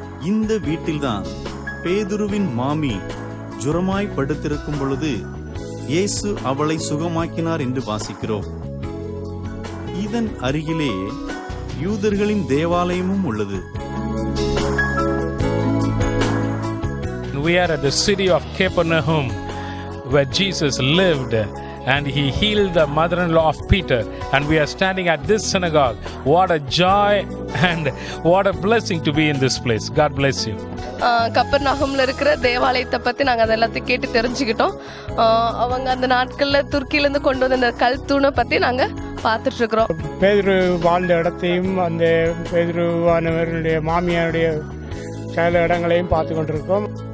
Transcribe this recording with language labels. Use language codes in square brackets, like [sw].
[ta] இந்த வீட்டில்தான் பேதுருவின் மாமி ஜுரமாய் படுத்திருக்கும் பொழுது இயேசு அவளை சுகமாக்கினார் என்று வாசிக்கிறோம். இதன் அருகிலே யூதர்களின் தேவாலயமும் உள்ளது. [en] We are at the city of Capernaum where Jesus lived and he healed the mother-in-law of Peter, and we are standing at this synagogue. What a joy and what a blessing to be in this place. God bless you. [ta] கப்பர்நகம்ல இருக்கிற தேவாலயத்தை பற்றி நாங்கள் அதை எல்லாத்தையும் கேட்டு தெரிஞ்சுக்கிட்டோம். அவங்க அந்த நாட்களில் துருக்கியிலேருந்து கொண்டு வந்த அந்த கல் தூணை பற்றி நாங்கள் பார்த்துட்டு இருக்கிறோம். பேதுரு வாழ்ந்த இடத்தையும் அந்த பேதுருவானவர்களுடைய மாமியாருடைய சில இடங்களையும் பார்த்து கொண்டிருக்கோம்.